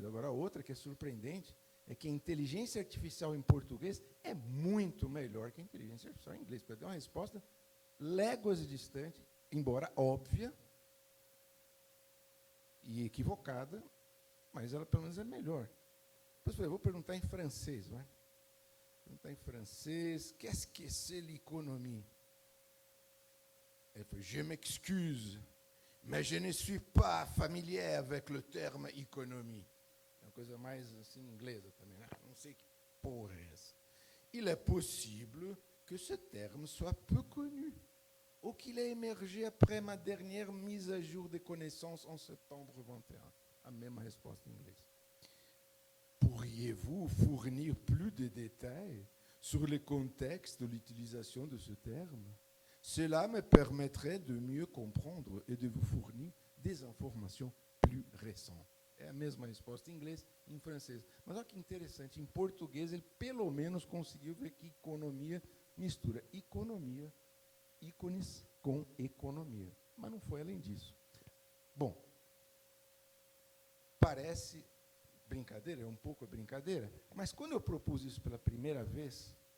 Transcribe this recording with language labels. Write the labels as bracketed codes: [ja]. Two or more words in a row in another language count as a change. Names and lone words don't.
[pt] Agora, a outra que é surpreendente é que a inteligência artificial em português é muito melhor que a inteligência artificial em inglês. Porque deu uma resposta léguas distante, embora óbvia e equivocada, mas ela pelo menos é melhor. Depois eu vou perguntar em francês, vai? Perguntar em francês, [fr] qu'est-ce que c'est l'économie? Elle fait, je m'excuse, mais je ne suis pas familier avec le terme économie. [pt] É uma coisa mais assim inglesa também, né? Não sei que porra é essa. [fr] Il est possible que ce terme soit peu connu, ou qu'il ait émergé après ma dernière mise à jour des connaissances en septembre 21. [pt] A mesma resposta em inglês. [fr] Pourriez-vous fournir plus de détails sur le contexte de l'utilisation de ce terme? Cela me permettrait de mieux comprendre et de vous fournir des informations plus récentes. [pt] É a mesma resposta em inglês e em francês. Mas olha que interessante, em português ele pelo menos conseguiu ver que economia mistura economia, ícones com economia. Mas não foi além disso. Bom, parece brincadeira, é um pouco brincadeira, mas quando eu propus isso pela primeira vez,